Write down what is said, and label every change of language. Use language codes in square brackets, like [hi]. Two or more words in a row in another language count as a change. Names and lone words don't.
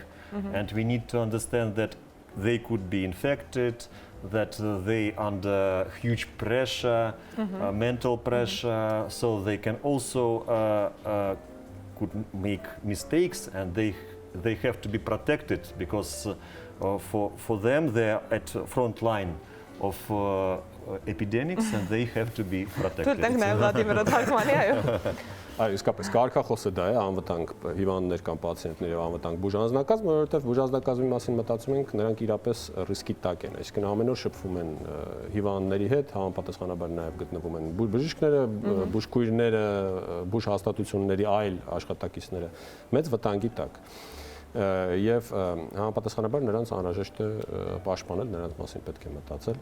[en] And we need to understand that they could be infected, that they under huge pressure, mental pressure, so they can also could make mistakes, and they have to be protected because for them they are at front line of epidemics and they have to be protected. [hy] Այո, իսկապես կարգախոսը դա է, անվտանգ հիվանդներ կամ պացիենտներ եւ անվտանգ բուժանձնակազմ, որովհետեւ բուժանձնակազմի մասին մտածում ենք, նրանք իրապես ռիսկի տակ են, այսինքն ամեն օր շփվում են հիվանդների հետ, համապատասխանաբար նաեւ գտնվում են բժիշկները, բուժքույրները, բուժհաստատությունների այլ աշխատակիցները մեծ վտանգի տակ։ Եվ համապատասխանաբար նրանց անհրաժեշտ է պաշտպանել, նրանց մասին պետք է մտածել։